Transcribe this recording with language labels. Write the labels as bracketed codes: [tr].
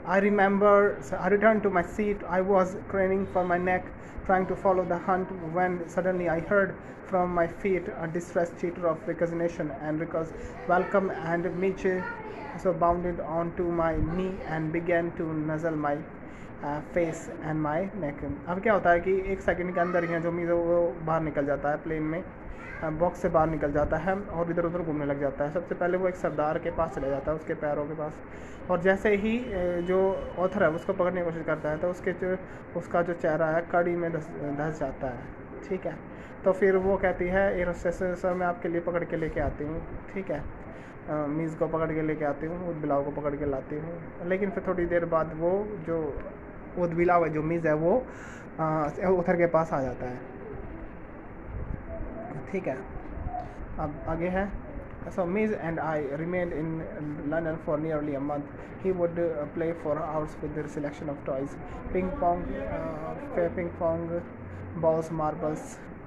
[en] I remember, so I returned to my seat. I was craning for my neck, trying to follow the hunt, when suddenly I heard from my feet a distressed chitter of recognition and welcome, and Mitch so bounded onto my knee and began to nuzzle my face and my neck. [hi] अब क्या होता है कि एक second के अंदर ही जो मीज़ वो बाहर निकल जाता है, प्लेन में बॉक्स से बाहर निकल जाता है और इधर उधर घूमने लग जाता है। सबसे पहले वो एक सरदार के पास चला जाता है, उसके पैरों के पास, और जैसे ही जो ऑथर है उसको पकड़ने की कोशिश करता है तो उसका जो चेहरा है कड़ी में धंस जाता है। ठीक है, तो फिर वो कहती है, एयर होस्टेस सर मैं आपके लिए पकड़ के लेके आती हूँ। ठीक है, मीज़ को पकड़ के लेके आती हूँ, उदबिलाव को पकड़ के लाती हूँ। लेकिन फिर थोड़ी देर बाद वो जो उदबिलाव है, जो मीज़ है, वो ऑथर के पास आ जाता है। ठीक है, अब आगे है। [en] So Miz and I remained in London for nearly a month. He would play for hours with their selection of toys: ping pong, ping pong balls, marbles.